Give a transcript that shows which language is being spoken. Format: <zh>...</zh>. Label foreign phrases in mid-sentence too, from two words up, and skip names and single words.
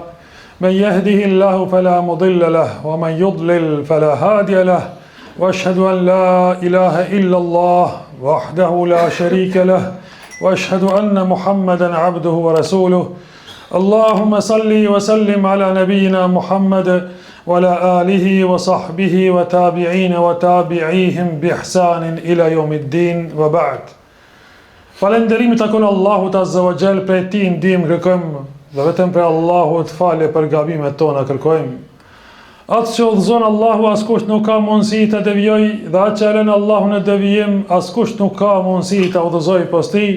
<ar>من يهده الله فلا مضل له ومن يضلل فلا هادي له وأشهد أن لا إله إلا الله وحده لا شريك له وأشهد أن محمدا عبده ورسوله اللهم صل وسلم على نبينا محمد وعلى آله وصحبه وتابعين وتابعيهم بإحسان إلى يوم الدين وبعد.</ar> <sq>Falënderimi takon Allahut</sq> <ar>عز وجل,</ar> <sq>prej tij ndihmë kërkojmë dhe vetëm prej Allahut falje për gabimet tona kërkojmë. Atë që udhëzon Allahu askush nuk ka mundësi të devijojë dhe atë që lën Allahu në devijim askush nuk ka mundësi të udhëzojë pas tij.</sq>